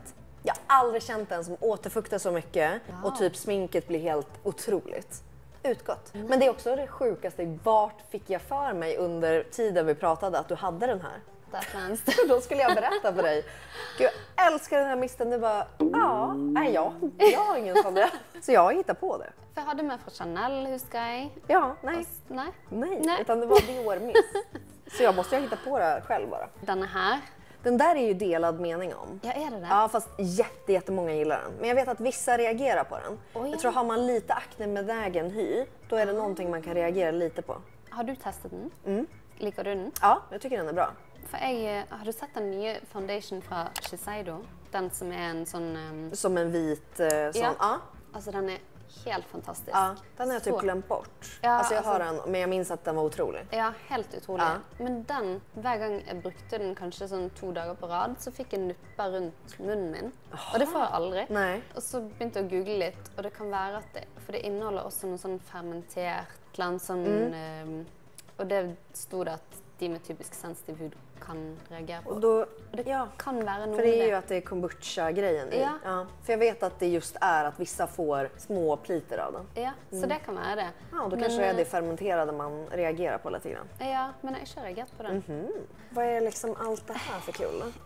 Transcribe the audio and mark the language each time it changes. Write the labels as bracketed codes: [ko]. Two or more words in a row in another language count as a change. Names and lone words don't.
[sv] Jag har aldrig känt en som återfuktar så mycket och typ sminket blir helt otroligt. Utgått. Men det är också det sjukaste, vart fick jag för mig under tiden vi pratade att du hade den här? Där fanns Och då skulle jag berätta för dig. Gud, jag älskar den här misten. Du bara, ja, nej jag har ingen sån där. Så jag hittar på det. [no] For jeg hadde med fra Chanel, husker jeg. [sv] Ja, nej. Nej, utan det var Dior-mist. Så jag måste ju hitta på det själv bara. [no] Denne her. [sv] Den där är ju delad mening om. Ja, är det det? Ja, fast jättemånga gillar den. Men jag vet att vissa reagerar på den. Oj. Jag tror har man lite akne med vägen hy, då är det någonting man kan reagera lite på. [no] Har du testet den? Liker du den? [sv] Ja, jag tycker den är bra. [no] For har du sett den nye foundation fra Shiseido? Den som er en sånn [sv] Som en vit sån. Ja. Ja. [no] Altså, den er helt fantastisk. [sv] Ja, den har jag typ Så- glömt bort. Ja, alltså jag har alltså- den, men jag minns att den var otrolig. Ja, [no] helt utrolig. [sv] Ja. [no] Men den, hver gang jeg brukte den kanskje sånn 2 dager på rad, så fikk jeg nupper rundt munnen min. Og det får jeg aldri. [sv] Nej. [no] Og så begynte jeg å google litt, og det kan være at det, for det inneholder også noe sånn fermentert, et eller annet sånn, og det sto det at de med typisk sensitiv hud kan reagera på. [sv] Och då, Det kan vara något för det är ju med. att det är kombucha-grejen i. Ja. För jag vet att det just är att vissa får små pliter av den. Ja, så det kan vara det. Ja, och då kanske det är det fermenterade man reagerar på lite grann. Ja, men jag har inte reagerat på den. Vad är liksom allt det här för kul då?